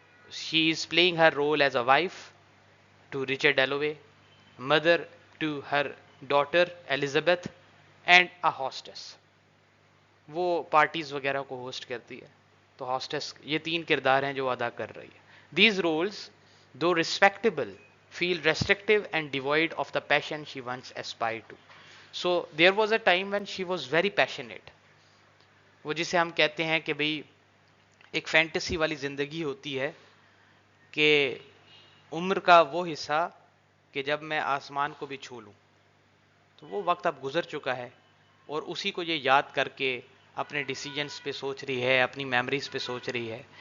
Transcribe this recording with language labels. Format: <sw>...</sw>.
<en>She is playing her role as a wife to Richard Dalloway, mother to her daughter Elizabeth, and a hostess.</en> <ur>وہ parties وغیرہ کو host کرتی ہے، تو hostess یہ تین کردار ہیں جو ادا کر رہی ہے.</ur> <en>These roles though respectable feel restrictive and devoid of the passion she once aspired to. So there was a time when she was very passionate.</en> <ur>وہ جسے ہم کہتے ہیں کہ بھئی ایک فینٹیسی والی زندگی ہوتی ہے کہ عمر کا وہ حصہ کہ جب میں آسمان کو بھی چھو لوں. تو وہ وقت اب گزر چکا ہے، اور اسی کو یہ یاد کر کے اپنے ڈیسیجنس پہ سوچ رہی ہے، اپنی میموریز پہ سوچ رہی ہے.</ur>